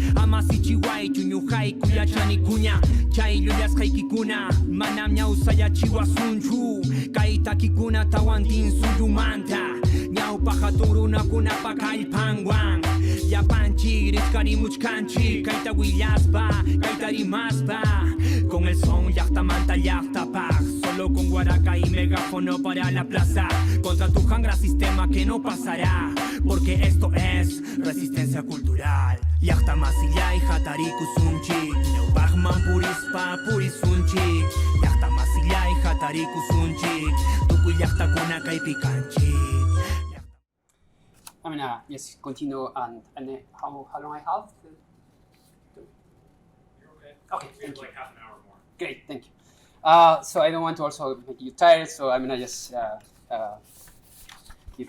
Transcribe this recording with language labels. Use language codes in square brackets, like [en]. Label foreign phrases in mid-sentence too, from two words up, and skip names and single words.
[qu] ama sichiwaychu ñuqayku yachanikuña chay llullasqaykikuna manam ñawsayachiwasunchu kay takikuna tawantin suyumanta ñawpa hatun runakunapa kallpanwan llapanchik rishkarimuchkanchik kayta willaspa kayta rimaspa [es] con el son [qu] llaqtamanta llaqtapaq [es] solo con guaraca y megáfono para la plaza contra tu jangra sistema que no pasará porque esto es resistencia cultural [qu] llaqta masillay hatarikusunchik Bahman purispa purisunchik llaqta masillay hatarikusunchik tukuy llaqtakuna kaypi kanchik. [en] I mean, yes, continue and how long I have? Okay, thank you. Like half an hour more. Great, thank you. So I don't want to also make you tired, so I'm gonna just give.